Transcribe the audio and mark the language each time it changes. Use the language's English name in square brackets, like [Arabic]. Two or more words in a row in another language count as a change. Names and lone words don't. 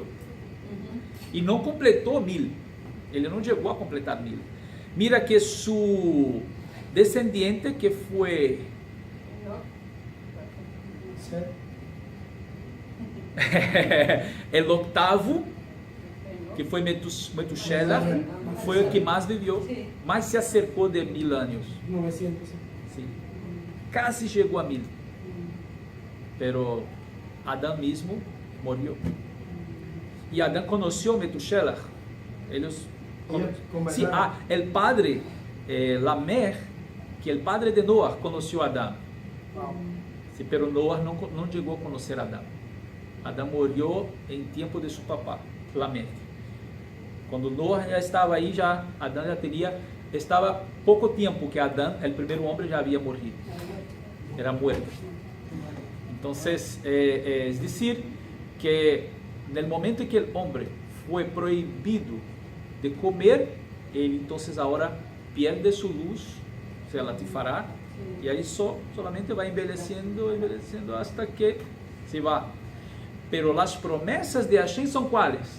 [Spanish] Y no completó 1000, él no llegó a completar 1000. Mira que su descendiente, que fue el octavo, [Portuguese] que foi Metusela, foi o que mais viveu, mais se acercou de 1000 anos. 900. Sim. Casi chegou a 1000. Pero Adão mesmo morreu. E Adão conheceu Metusela. [Spanish] Eles sí, el padre Lamer, que el padre de Noah conheceu Adão. [Portuguese] Sí, pero Noah não chegou a conhecer Adão. Adão morreu em tempo de seu papá, Lamer. Quando Noah já estava aí, Adão já estava pouco tempo que Adão, o primeiro homem, já havia morrido. [Spanish] Era muerto. [Portuguese] Então, [Spanish] es decir, [Portuguese] que no momento em que o homem foi proibido de comer, ele então agora perde sua luz, se ela te fará, e aí solamente vai envelhecendo [Spanish] hasta que se vá. [Portuguese] Pero as promessas de Hashem são quais?